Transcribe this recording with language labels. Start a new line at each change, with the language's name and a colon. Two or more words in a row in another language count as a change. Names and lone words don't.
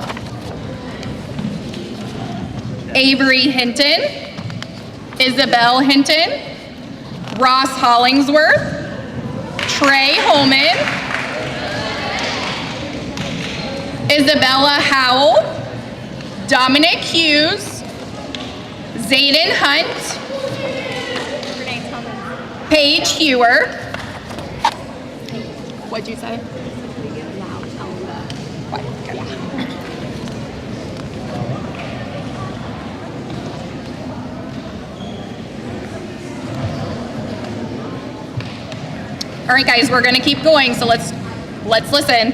English: Avery Hinton, Isabel Hinton, Ross Hollingsworth, Trey Holman, Isabella Howell, Dominic Hughes, Zayden Hunt, Paige Hewer. What'd you say? All right, guys, we're gonna keep going, so let's listen.